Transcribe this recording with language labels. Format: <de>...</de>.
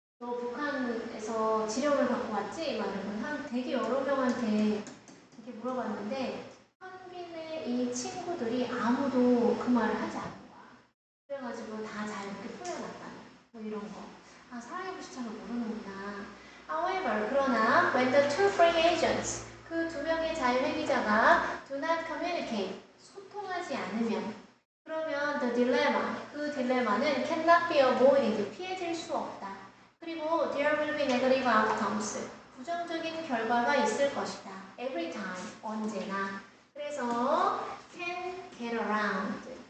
<ko>너 북한에서 지령을 받고 왔지? 막 이러면 한 되게 여러 명한테 이렇게 물어봤는데 현빈의 이 친구들이 아무도 그 말을 하지 않는 거야. 그래가지고 다 잘 이렇게 풀려났다. 뭐 이런 거. 아, 사랑의 불시착을 모르는구나.</ko> <en>However,</en> <ko>그러나</ko> <en>when the two free agents,</en> <ko>그 두 명의 자유행위자가</ko> <en>do not communicate,</en> <ko>소통하지 않으면 그러면</ko> <en>the dilemma,</en> <ko>그 딜레마는</ko> <en>cannot be avoided,</en> <ko>피해질 수 없다. 그리고</ko> <en>there will be negative outcomes,</en> <ko>부정적인 결과가 있을 것이다.</ko> <en>Every time,</en> <ko>언제나. 그래서</ko> <en>can get around.</en>